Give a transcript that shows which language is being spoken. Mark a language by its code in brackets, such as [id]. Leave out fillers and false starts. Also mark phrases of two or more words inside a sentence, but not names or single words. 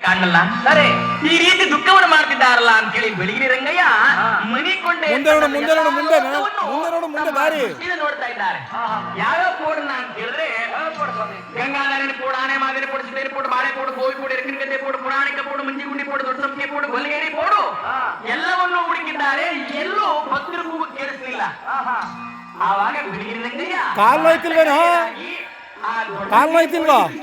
[kn] ಕಾಣಲ್ಲ. ಸರಿ, ಈ ರೀತಿ ದುಃಖವನ್ನು ಮಾಡ್ತಿದ್ದಾರಲ್ಲ ಅಂತ ಹೇಳಿ ಬೆಳಗಿನ ರಂಗಯ್ಯ ಮನಿ ಕೊಂಡೆ ದಾರಿ ನೋಡ್ತಾ ಇದ್ದಾರೆ. ಯಾವ ಪೋಡನ್ನ ಅಂತ ಹೇಳಿದ್ರೆ ಗಂಗಾಧರನ ಪೋಡು, ಆನೆ ಮಾದಿನ ಪೋಡು, ಸಿದ್ದೇರಿ ಪೋಡು, ಬಾಳೆ ಪೋಡು, ಗೋವಿ ಪೋಡು, ಎರಕಿನಗದ್ದೆ ಪೋಡು, ಪುರಾಣಿಕ ಪೋಡು, ಮುಂಜಿಗುಂಡಿ ಪೋಡು, ದೊಡ್ಡ ಸಂಖ್ಯೆ ಪೋಡು, ಗೊಲ್ಗೇರಿ ಪೋಡು ಎಲ್ಲವನ್ನೂ ಹುಡುಕಿದ್ದಾರೆ. ಎಲ್ಲೂ ಭಕ್ತರು ಕೂಗು ಕೇಳಿಸಲಿಲ್ಲ. ಆವಾಗ ಬೆಳಗಿನ ರಂಗಯ್ಯ ಕಾಲ್ ನೋಯ್ತಿಲ್ವೇನೋ, ಕಾಲ್ ನೋಯ್ತಿಲ್ವಾ?